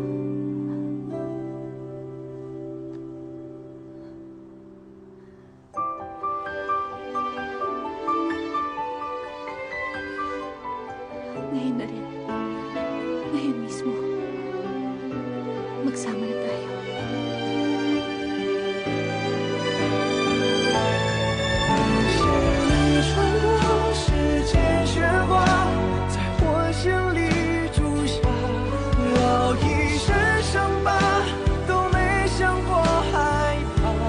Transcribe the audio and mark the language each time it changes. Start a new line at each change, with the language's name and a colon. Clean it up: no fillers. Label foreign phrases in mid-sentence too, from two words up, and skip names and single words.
Filipino: Ngayon na rin. Ngayon mismo. Magsama na tayo.
Chinese: 你穿过世间喧哗，在我心里住下，老一身伤疤，都没想过害怕。